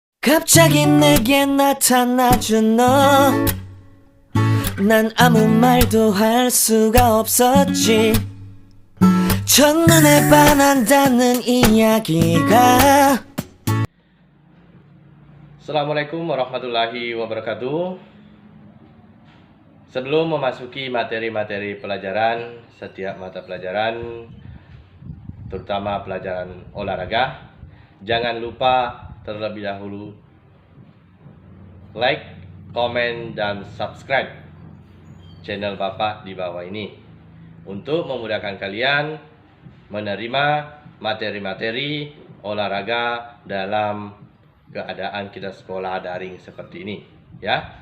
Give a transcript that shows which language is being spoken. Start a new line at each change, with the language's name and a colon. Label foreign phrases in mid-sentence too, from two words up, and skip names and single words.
Korean: 갑자기 내게 나타나준 너, 난 아무 말도 할 수가 없었지. 첫눈에 반한다는 이야기가.
Arabic: السلام عليكم ورحمة الله وبركاته.
Indonesian: Sebelum memasuki materi-materi pelajaran, setiap mata pelajaran, terutama pelajaran olahraga, jangan lupa terlebih dahulu like, komen, dan subscribe channel Bapak di bawah ini untuk memudahkan kalian menerima materi-materi olahraga dalam keadaan kita sekolah daring seperti ini, ya.